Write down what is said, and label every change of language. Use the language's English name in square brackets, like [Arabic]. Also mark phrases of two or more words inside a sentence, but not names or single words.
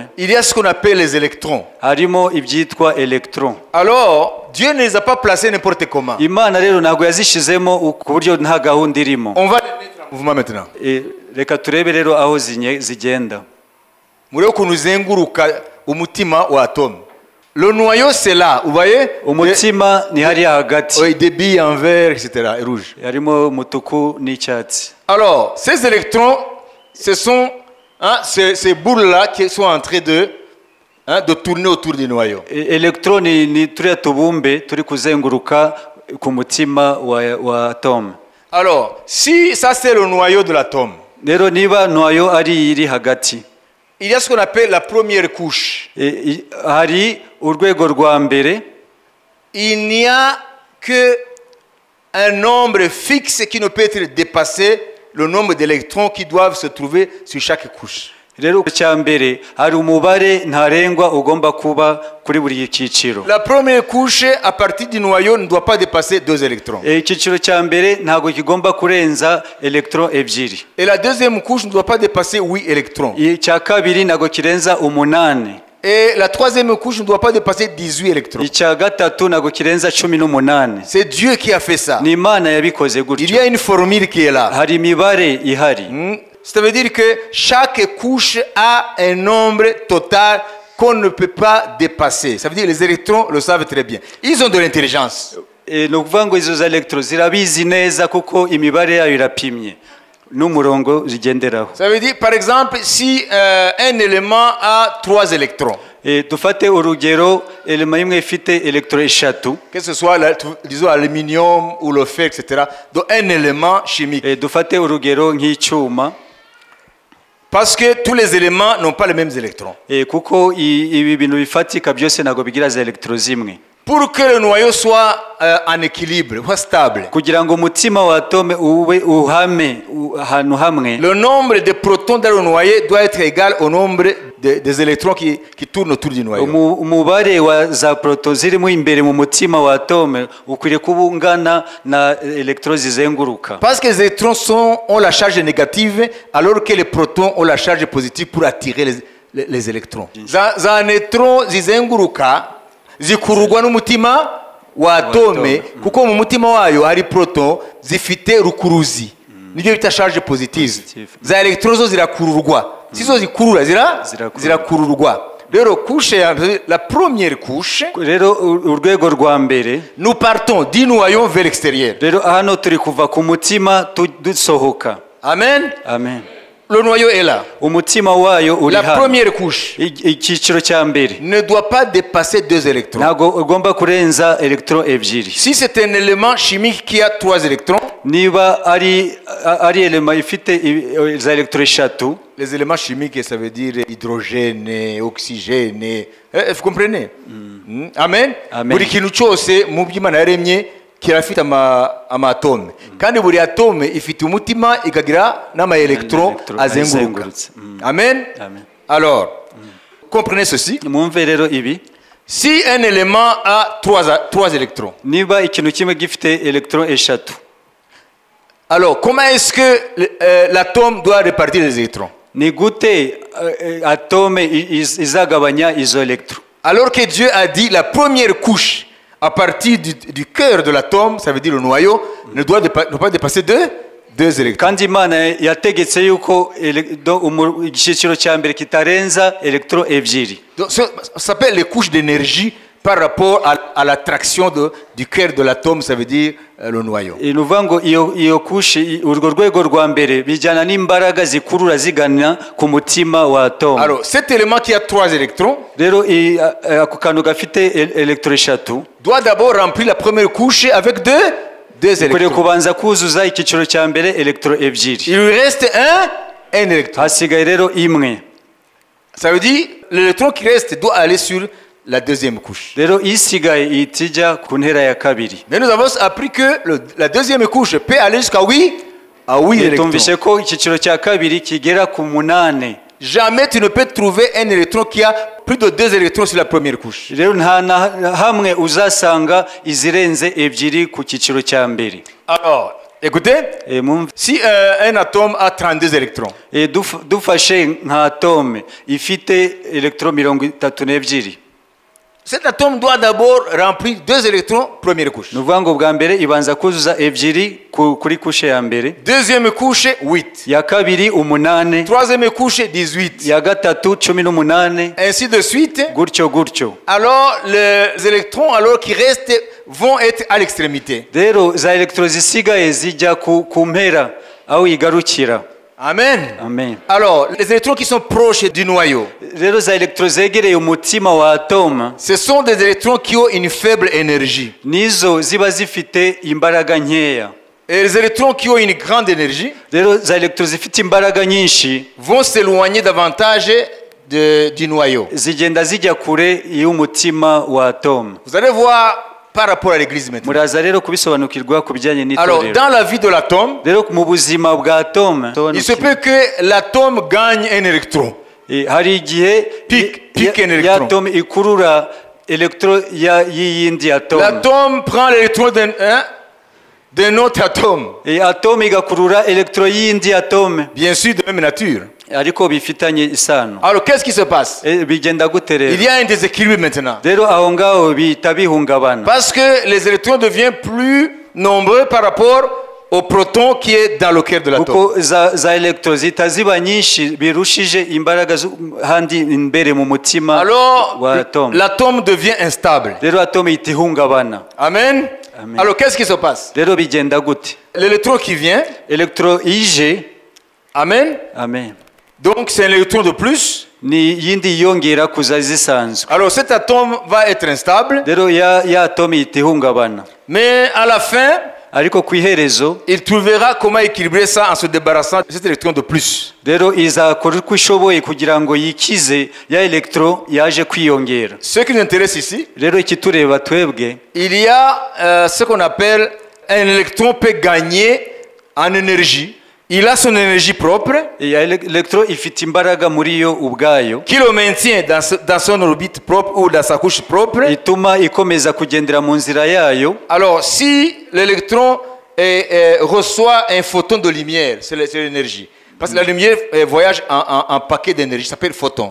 [French] il y a ce qu'on appelle les électrons. [Kinyarwanda] harimo ibyitwa electron. [French] Alors, Dieu ne les a pas placés n'importe comment. [Kinyarwanda] Imana rero ntabwo yazishizemo ku buryo nta gahunda irimo. On va les mettre en mouvement maintenant. Reka turebe rero aho zigenda. Murebe ukuntu uzenguruka umutima wa atome. [French] Le noyau, c'est là, vous voyez? [Kinyarwanda] Umutima ni hariya hagati, [French] Oui, des billes en vert, etc. et rouge. [Kinyarwanda] harimo umutuku n'icyatsi. [French] Alors, ces électrons, ce sont ces boules-là qui sont en train de tourner autour du noyau. [Kinyarwanda] Electroni ni turiya tubumbe turi kuzenguruka ku mutima wa atome. [French] Alors, si ça c'est le noyau de l'atome, [Kinyarwanda] Rero niba noyo ari iri hagati, [French] il y a ce qu'on appelle la première couche. [Kinyarwanda] hari urwego rwa mbere. [French] Il n'y a que un nombre fixe qui ne peut être dépassé, le nombre d'électrons qui doivent se trouver sur chaque couche. [Kinyarwanda] Rero cya mbere hari umubare ntarengwa ugomba kuba kuri buri cyiciro. [French] La première couche à partir du noyau ne doit pas dépasser 2 électrons. [Kinyarwanda] Icyiciro cya mbere ntabwo kigomba kurenza electron ebyiri. [French] Et la deuxième couche ne doit pas dépasser 8 électrons. [Kinyarwanda] Icya kabiri ntabwo kirenza 8. [French] Et la troisième couche ne doit pas dépasser 18 électrons. [Kinyarwanda] Icya gatatu ntabwo kirenza 18. [French] C'est Dieu qui a fait ça. [Kinyarwanda] Ni Imana yabikoze [French] Il y [Kinyarwanda] gutyo. [French] a une formule qui est là. [Kinyarwanda] Hari imibare ihari. [French] Ça veut dire que chaque couche a un nombre total qu'on ne peut pas dépasser. Ça veut dire que les électrons le savent très bien. Ils ont de l'intelligence. [Kinyarwanda] Ni ukuvuga ngo izo za electron zirabizi neza kuko imibare yayo irapimye n'umurongo zigenderaho. [French] Ça veut dire, par exemple, si un élément a 3 électrons, [Kinyarwanda] Dufate urugero elema imwe ifite electron eshatu. [French] que ce soit, disons, l'aluminium ou le fer, etc. Donc, un élément chimique. [Kinyarwanda] Dufate urugero nk'icyuma. [French] Parce que tous les éléments n'ont pas les mêmes électrons. [Kinyarwanda] Kuko ibi bintu bifatika byose ntabwo bigira za electron zimwe. [French] Pour que le noyau soit en équilibre, soit stable, [Kinyarwanda] Kugira ngo umutima wa atome ube uhame ahantu hamwe, [French] le nombre de protons dans le noyau doit être égal au nombre des électrons qui tournent autour du noyau. [Kinyarwanda] umubare wa za proton zirimo imbere mu mutima wa atome ukwiriye kuba ungana na electron zizenguruka. [French] Parce que les électrons ont la charge négative, alors que les protons ont la charge positive pour attirer les électrons. [Kinyarwanda] Za neutron zizenguruka zikururwa n'umutima wa atome, kuko mu mutima wayo hari proton zifite rukuruzi, nibyo bita [French] charge positive. [Kinyarwanda] Za electron zo zirakururwa, sizo zikurura zirakururwa. [French] Rero couche la première couche, [Kinyarwanda] Rero urwego rwa mbere, [French] nous partons du noyau vers l'extérieur. [Kinyarwanda] rero hano turi kuva ku mutima dusohoka. Amen. Amen. [French] Le noyau est là. [Kinyarwanda] Umutima wayo uri [French] La [Kinyarwanda] hano. [French] première couche [Kinyarwanda] Icyiciro cya mbere [French] ne doit pas dépasser 2 électrons. [Kinyarwanda] ntabwo ugomba kurenza electron ebyiri. [French] Si c'est un élément chimique qui a 3 électrons, [Kinyarwanda] Niba ari elema ifite za electron eshatu, [French] les éléments chimiques, ça veut dire hydrogène, oxygène. Vous comprenez? Amen. Amen. [Kinyarwanda] Buri kintu cyose mu by'Imana yaremye kirafite amatome. Kandi buri atome ifite umutima ikagira n'ama-électron azenguruka. Amen. Amen. [French] Alors, comprenez ceci. [Kinyarwanda] Mwumve rero ibi. [French] Si un élément a 3 électrons, [Kinyarwanda] Niba ikintu kimwe gifite electron eshatu, [French] alors comment est-ce que l'atome doit répartir les électrons? [Kinyarwanda] ni gute atome izagabanya izo electron? [French] Alors que Dieu a dit la première couche à partir du cœur de l'atome, ça veut dire le noyau, ne doit pas dépasser 2 électrons. [Kinyarwanda] Kandi Imana yategetse yuko icyiciro cya mbere kitarenza electron ebyiri. [French] Donc, ça s'appelle les couches d'énergie par rapport à l'attraction du cœur de l'atome, ça veut dire le noyau. [Kinyarwanda] Ni ukuvuga ngo iyo kushi urwo rwego rwa mbere bijyana n'imbaraga zikurura zigana ku mutima wa atome. [French] Alors, cet élément qui a 3 électrons, [Kinyarwanda] rero ako kantu gafite electron eshatu [French] doit d'abord remplir la première couche avec 2 [Kinyarwanda] ukwiriye [French] électrons. [Kinyarwanda] kubanza kuzuza icyiciro cya mbere electron ebyiri. [French] Il lui reste un électron. [Kinyarwanda] Hasigaye rero imwe. [French] Ça veut dire l'électron qui reste doit aller sur la deuxième couche. [Kinyarwanda] rero isigaye ihita ijya ku ntera ya kabiri. [French] Mais nous avons appris que la deuxième couche peut aller jusqu'à 8 électrons. [Kinyarwanda] tumvishe ko icyiciro cya kabiri kigera ku 8. [French] Jamais tu ne peux trouver un électron qui a plus de 2 électrons sur la première couche. [Kinyarwanda] rero nta na hamwe uzasanga izirenze ebyiri ku cyiciro cya mbere. [French] Alors, écoutez, si un atome a 32 électrons, [Kinyarwanda] dufashe nka atome ifite electron 32, [French] cet atome doit d'abord remplir 2 électrons première couche. [Kinyarwanda] ni ukuvuga ngo bwa mbere ibanza kuzuza ebyiri kuri kushe ya mbere, [French] deuxième couche 8, [Kinyarwanda] ya kabiri 8, [French] troisième couche 18, [Kinyarwanda] ya gatatu 18, [French] ainsi de suite. [Kinyarwanda] gutyo gutyo. [French] Alors les électrons alors qui restent vont être à l'extrémité. [Kinyarwanda] rero za electron zisigaye zijya ku mpera aho igarukira. Amen. Amen. [French] Alors les électrons qui sont proches du noyau, [Kinyarwanda] rero za electron zegereye umutima wa atome, [French] ce sont des électrons qui ont une faible énergie. [Kinyarwanda] nizo ziba zifite imbaraga nkeya. [French] Et les électrons qui ont une grande énergie [Kinyarwanda] rero za electron zifite imbaraga nyinshi [French] vont s'éloigner davantage du noyau. [Kinyarwanda] zigenda zijya kure y'umutima wa atome. [French] Vous allez voir par rapport à l'église maintenant. [Kinyarwanda] muraza rero kubisobanukirwa ku bijyanye [French] Alors [Kinyarwanda] n'itorero. [French] dans la vie de l'atome, [Kinyarwanda] rero mu buzima bwa atome [French] il se peut que l'atome gagne un électron. [Kinyarwanda] hari igihe [French] Pique un électron. [Kinyarwanda] ya atome ikurura electron y'iyindi atome. [French] L'atome prend l'électron d'un autre atome. [Kinyarwanda] atome igakurura electron y'iyindi atome, [French] Bien sûr de même nature. [Kinyarwanda] ariko bifitanye isano. [French] Alors qu'est-ce qui se passe? [Kinyarwanda] bigenda gute [French] Il [Kinyarwanda] rero? [French] y a un déséquilibre maintenant. [Kinyarwanda] rero aho ngaho bihita bihungabana, [French] Parce que les électrons deviennent plus nombreux par rapport au proton qui est dans le cœur de l'atome. [Kinyarwanda] kuko za electron zihita ziba nyinshi birushije imbaraga handi imbere mu mutima [French] Alors [Kinyarwanda] wa atome. [French] l'atome devient instable. [Kinyarwanda] rero atome ihita ihungabana. Amen. Amen. [French] Alors qu'est-ce qui se passe? [Kinyarwanda] rero bigenda gute? [French] L'électron qui vient, [Kinyarwanda] electron ije, amen. amen, [French] Donc c'est un électron de plus. [Kinyarwanda] ni yindi yongera kuza zisanzwe. [French] Alors cet atome va être instable, [Kinyarwanda] rero ya atome ihita ihungabana, [French] mais à la fin, [Kinyarwanda] ariko ku iherezo [French] il trouvera comment équilibrer ça en se débarrassant de cet électron de plus. [Kinyarwanda] rero izakora uko ishoboye kugira ngo yikize ya electron yaje kwiyongera. [French] Ce qui nous intéresse ici, [Kinyarwanda] rero ikitureba twebwe, [French] il y a ce qu'on appelle un électron peut gagner en énergie. Il a son énergie propre [Kinyarwanda] ya electron ifite imbaraga muri yo ubwayo [French] qui le maintient dans son orbite propre ou dans sa couche propre. [Kinyarwanda] ituma ikomeza kugendera mu nzira yayo. [French] Alors si l'électron reçoit un photon de lumière, c'est l'énergie. Parce que la lumière voyage en paquet d'énergie, ça s'appelle photon.